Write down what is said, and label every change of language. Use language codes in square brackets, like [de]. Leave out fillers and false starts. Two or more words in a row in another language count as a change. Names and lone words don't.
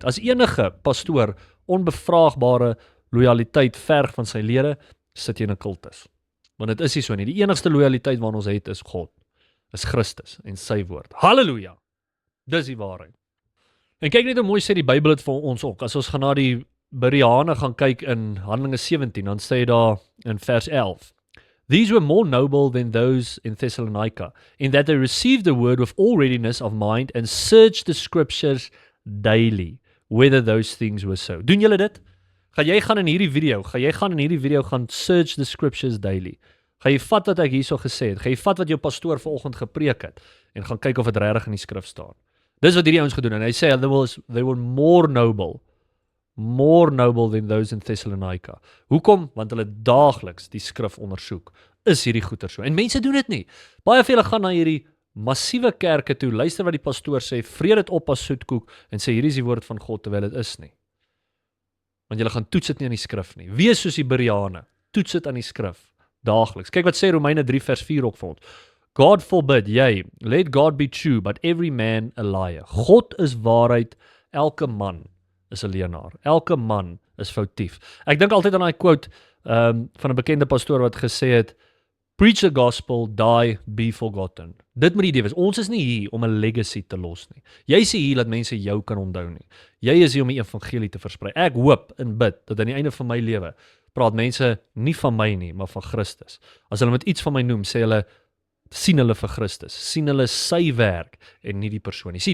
[af] As enige pastoor onbevraagbare lojaliteit verg van sy lede, sit jy in 'n kultus. Want dit is nie so nie. Die enigste lojaliteit wat ons het is God, is Christus en sy woord. Halleluja! Dis die waarheid. En kyk net hoe mooi sê die Bybel dit vir ons ook. As ons gaan na die Bereane gaan kyk in Handelinge 17, dan sê daar in vers 11, [en] These were more noble than those in Thessalonica, in that they received the word with all readiness of mind and searched the scriptures daily, whether those things were so. [af] Doen julle dit? Gaan jy gaan in hierdie video gaan [en] search the scriptures daily. [af] Gaan jy vat wat ek hierso gesê het, gaan jy vat wat jou pastoor vanoggend gepreek het, en gaan kyk of dit regtig in die skrif staan. Dis wat hierdie ouens gedoen, en hy sê, [en] they were more noble than those in Thessalonica. [af] Hoekom? Want hulle daagliks die skrif ondersoek. Is hierdie goeie so? En mense doen dit nie. Baie van hulle gaan na hierdie massiewe kerke toe, luister wat die pastoor sê, vreet dit op as soetkoek, en sê, hierdie is die woord van God, terwyl dit is nie. Want julle gaan toets dit nie aan die skrif nie. Wees soos die Bereane, toets dit aan die skrif, daagliks. Kyk wat sê Romeine 3 vers 4 ook vir ons. [en] God forbid, let God be true, but every man a liar. [af] God is waarheid, elke man is 'n leienaar. Elke man is foutief. Ek dink altyd aan daai quote van 'n bekende pastoor wat gesê het, [en] preach the gospel, die, be forgotten. [af] Dit moet die idee wees. Ons is nie hier om 'n legacy te los nie. Jy is hier dat mense jou kan onthou nie. Jy is hier om die evangelie te versprei. Ek hoop en bid dat aan die einde van my lewe praat mense nie van my nie, maar van Christus. As hulle met iets van my noem, sê hulle, sien hulle vir Christus, sien hulle sy werk en nie die persoon nie.